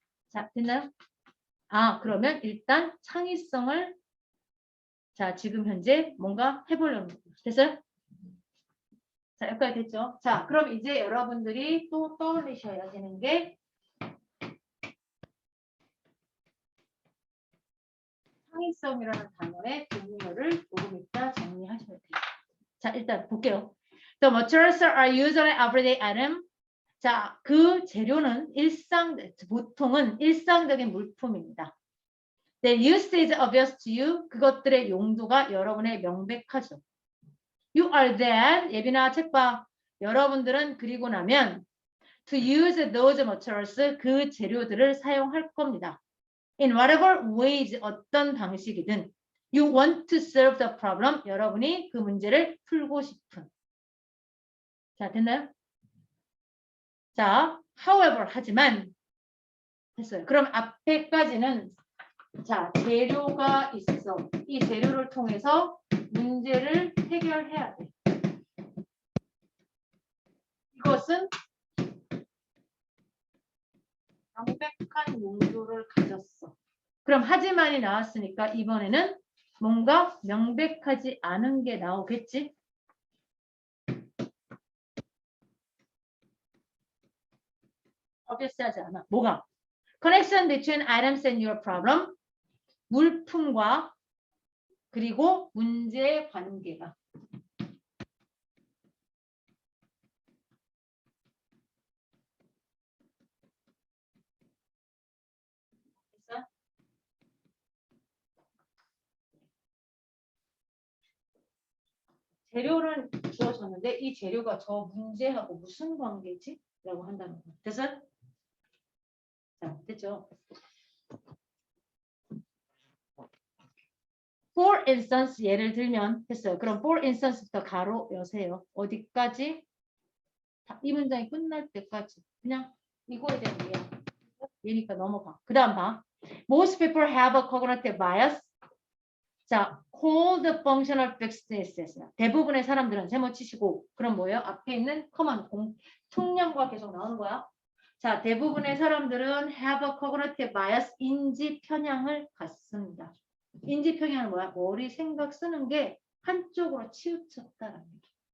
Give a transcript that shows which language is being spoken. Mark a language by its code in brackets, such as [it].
[ko] 자, 됐나요? 아, 그러면 일단 창의성을 자, 지금 현재 뭔가 해보려는 거예요. 됐어요? 자, 여기까지 됐죠? 자, 그럼 이제 여러분들이 또 떠올리셔야 되는 게 창의성이라는 단어의 동의어를 조금 이따 정리하셔야 돼요. 자, 일단 볼게요. [en] The materials are usually everyday item. [ko] 자, 그 재료는 보통은 일상적인 물품입니다. [en] The use is obvious to you. [ko] 그것들의 용도가 여러분의 명백하죠. [en] You are then, [ko] 예빈아 책 봐. 여러분들은 그리고 나면 [en] to use those materials, [ko] 그 재료들을 사용할 겁니다. [en] In whatever ways, 어떤 방식이든 you want to solve the problem, [ko] 여러분이 그 문제를 풀고 싶은. 자, 됐나요? 자, however, 하지만 됐어요. 그럼 앞에까지는 자, 재료가 있어. 이 재료를 통해서 문제를 해결해야 돼. 이것은 명백한 용도를 가졌어. 그럼 하지만이 나왔으니까 이번에는 뭔가 명백하지 않은 게 나오겠지? obvious하지 않아. 뭐가? [en] Connection between items and your problem. [ko] 물품과 그리고 문제의 관계가. 됐어? 재료를 주어졌는데 이 재료가 저 문제하고 무슨 관계지? 라고 한다는 거. 됐어? 자, 됐죠? [en] For instance, [ko] 예를 들면 됐어요. 그럼 for instance부터 가로 여세요. 어디까지? 이 문장이 끝날 때까지. 그냥 이거에 대한 이해야. 얘니까 넘어가. 그 다음 봐. [en] Most people have a cognitive bias. 자, called functional fixedness. [ko] 대부분의 사람들은 세모 치시고 그럼 뭐예요? 앞에 있는 커먼 통념과 계속 나오는 거야. 자, 대부분의 사람들은 [en] have a cognitive bias, [ko] 인지 편향을 갖습니다. 인지 편향은 뭐야? 머리 생각 쓰는 게 한쪽으로 치우쳤다라는 얘기.